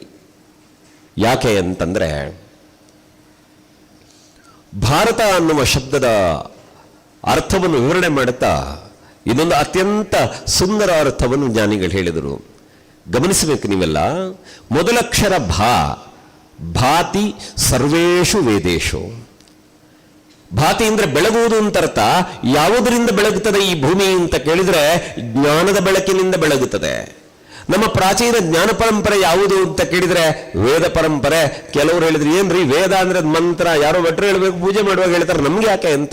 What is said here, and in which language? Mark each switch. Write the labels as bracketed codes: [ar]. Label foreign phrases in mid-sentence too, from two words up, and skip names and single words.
[kn] ಯಾಕೆ ಅಂತಂದ್ರೆ, ಭಾರತ ಅನ್ನುವ ಶಬ್ದದ ಅರ್ಥವನ್ನು ವಿವರಣೆ ಮಾಡುತ್ತಾ ಇದೊಂದು ಅತ್ಯಂತ ಸುಂದರ ಅರ್ಥವನ್ನು ಜ್ಞಾನಿಗಳು ಹೇಳಿದರು. ಗಮನಿಸಬೇಕು ನೀವೆಲ್ಲ. ಮೊದಲಕ್ಷರ ಭಾ, [sa] ಭಾತಿ ಸರ್ವೇಷು ವೇದೇಶು. [kn] ಭಾತಿ ಅಂದ್ರೆ ಬೆಳಗುವುದು ಅಂತ ಅರ್ಥ. ಯಾವುದರಿಂದ ಬೆಳಗುತ್ತದೆ ಈ ಭೂಮಿ ಅಂತ ಕೇಳಿದ್ರೆ, ಜ್ಞಾನದ ಬೆಳಕಿನಿಂದ ಬೆಳಗುತ್ತದೆ. ನಮ್ಮ ಪ್ರಾಚೀನ ಜ್ಞಾನ ಪರಂಪರೆ ಯಾವುದು ಅಂತ ಕೇಳಿದ್ರೆ ವೇದ ಪರಂಪರೆ. ಕೆಲವರು ಹೇಳಿದ್ರು, ಏನ್ರಿ ವೇದ ಅಂದ್ರೆ ಮಂತ್ರ, ಯಾರೋ ಭಟ್ರು ಹೇಳ್ಬೇಕು, ಪೂಜೆ ಮಾಡುವಾಗ ಹೇಳ್ತಾರೆ, ನಮ್ಗೆ ಯಾಕೆ ಅಂತ.